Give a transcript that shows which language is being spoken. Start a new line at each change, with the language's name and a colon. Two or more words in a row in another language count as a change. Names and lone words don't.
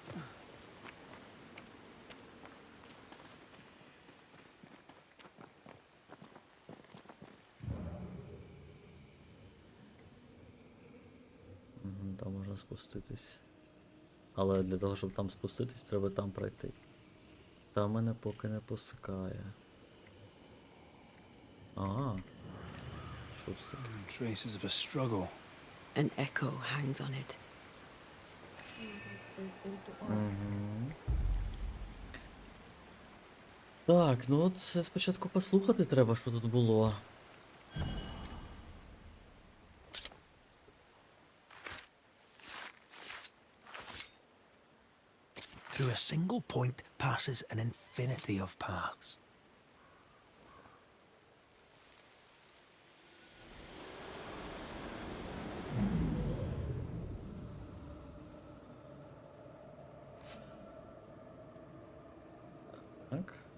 Ukrainian: Мгм, там можна спуститись. Але для того, щоб там спуститись, треба там пройти. Там мене поки не пускає. Ага. Що це таке?
English: Traces of a struggle. An echo hangs on it.
Ukrainian: Угу. Так, ну це спочатку послухати треба, що тут було.
English: Through a single point passes an infinity of paths.
Ukrainian: Так.